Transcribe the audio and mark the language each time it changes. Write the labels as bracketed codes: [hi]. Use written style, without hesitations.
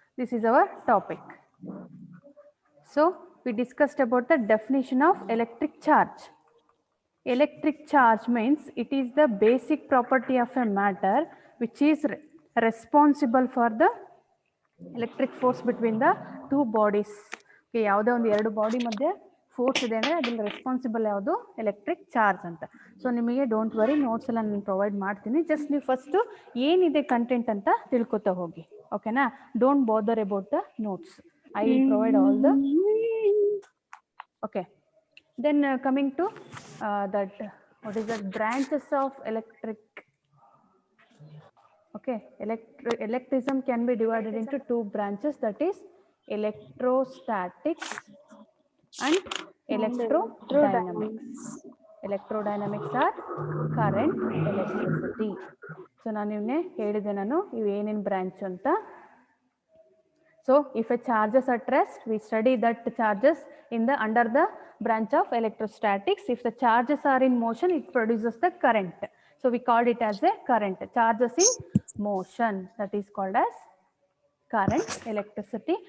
[en] This is our topic. So we discussed about the definition of electric charge. Electric charge means it is the basic property of a matter which is responsible for the electric force between the two bodies. [kn] Okay, ಯಾವುದೇ ಒಂದು ಎರಡು body ಮಧ್ಯೆ force ಇದೆ ಅಂದರೆ ಅದ್ರಲ್ಲಿ responsible ಯಾವುದು electric charge ಅಂತ. So ನಿಮಗೆ [en] don't worry, [kn] ನೋಟ್ಸ್ ಎಲ್ಲ ನಾನು ಪ್ರೊವೈಡ್ ಮಾಡ್ತೀನಿ. ಜಸ್ಟ್ ನೀವು ಫಸ್ಟು ಏನಿದೆ ಕಂಟೆಂಟ್ ಅಂತ ತಿಳ್ಕೊತಾ ಹೋಗಿ. [en] ಓಕೆನಾ? Don't bother about the notes. I will provide all the. Okay, then coming to that, what is that branches of electric. Okay, electrism can be divided into two branches, that is electrostatics and electrodynamics. Electrodynamics are current, electricity. [kn] So ನಾನು ನಿನ್ನೆ ಹೇಳಿದೆ ನಾನು ಇವು ಏನೇನು branch ಅಂತ. [en] So if a charges at rest, we study that charges in the under the branch of electrostatics. If the charges are in motion, it produces the current. So we called it as a current. Charges in motion, that is called as current, electricity.